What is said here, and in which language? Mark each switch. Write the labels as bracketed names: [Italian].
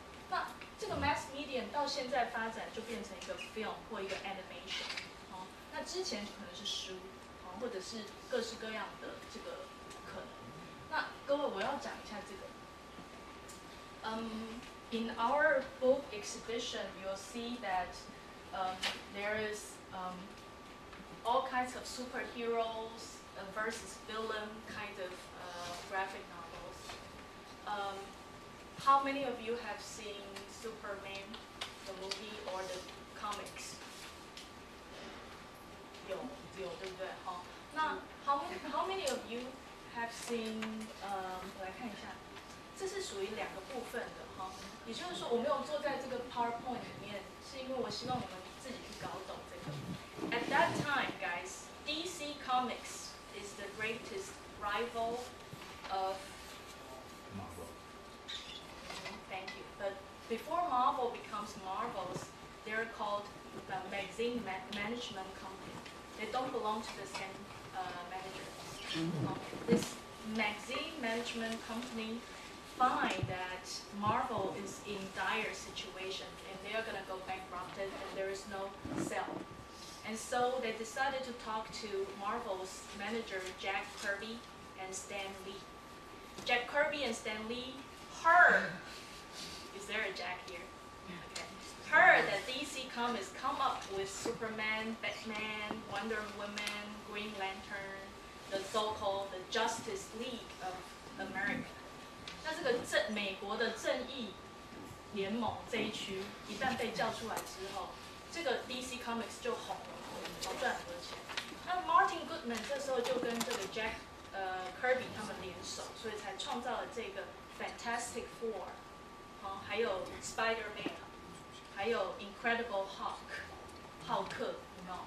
[Chinese] 那这个 mass medium 到现在发展就变成一个 film 或一个 animation。那之前可能是书，或者是各式各样的这个可能。那各位，我要讲一下这个。 [English] In our book exhibition, you'll see that there is all kinds of superheroes versus villain kind of graphic novels. How many of you have seen Superman, the movie, or the comics? [Chinese] 有，对不对？ [English] 那 how many of you have seen？ [Chinese] 我来看一下，这是属于两个部分的也就是说，我没有坐在这个 PowerPoint 里面，是因为我希望你们自己去搞懂这个。 [English] At that time, guys, DC Comics is the greatest rival of Marvel. Thank you. But before Marvel becomes Marvels, they're called magazine management company. They don't belong to the same managers. This magazine management company find that Marvel is in dire situation and they are gonna go bankrupted and there is no sale. And so they decided to talk to Marvel's manager Jack Kirby and Stan Lee. Jack Kirby and Stan Lee heard, is there a Jack here? Okay. Heard that DC Comics come up with Superman, Batman, Wonder Woman, Green Lantern, the so-called the Justice League of America. [Chinese] 那这个美国的正义联盟这一区一旦被叫出来之后，这个 DC Comics 就红了，好赚很多钱。那 Martin Goodman 这时候就跟这个 Jack Kirby 他们联手，所以才创造了这个 Fantastic Four， 还有 Spider-Man， 还有 Incredible Hulk， 浩克，有没有？